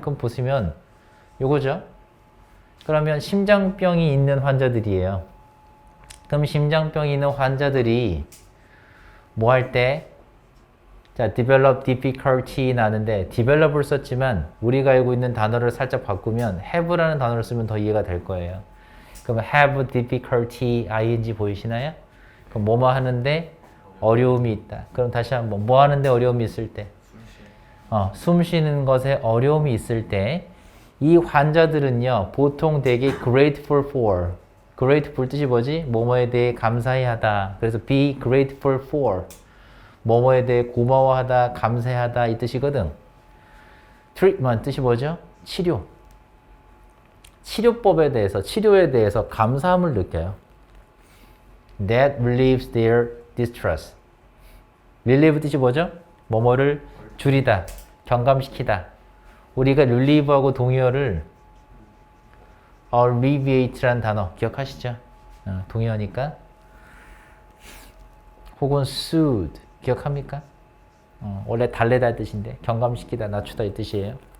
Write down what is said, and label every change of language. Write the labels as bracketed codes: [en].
[ko] 그럼 보시면 요거죠. 그러면 심장병이 있는 환자들이에요. 그럼 심장병이 있는 환자들이 뭐 할 때? 자, [en] develop difficulty [ko] 나는데 develop을 썼지만 우리가 알고 있는 단어를 살짝 바꾸면 have라는 단어를 쓰면 더 이해가 될 거예요. 그럼 [en] have difficulty ing [ko] 보이시나요? 그럼 뭐뭐 하는데 어려움이 있다. 그럼 다시 한번 뭐 하는데 어려움이 있을 때? 숨 쉬는 것에 어려움이 있을 때 이 환자들은요 보통 되게 [en] grateful for [ko] grateful 뜻이 뭐지? 뭐뭐에 대해 감사해야 하다. 그래서 [en] be grateful for [ko] 뭐뭐에 대해 고마워하다, 감사하다 이 뜻이거든. treatment 뜻이 뭐죠? 치료. 치료법에 대해서, 치료에 대해서 감사함을 느껴요. [en] That relieves their distress. [ko] relieve 뜻이 뭐죠? 뭐뭐를 줄이다, 경감시키다. 우리가 relieve하고 동의어를 alleviate라는 단어 기억하시죠? 동의어니까. 혹은 soothe 기억합니까? 원래 달래다 뜻인데 경감시키다, 낮추다 이 뜻이에요.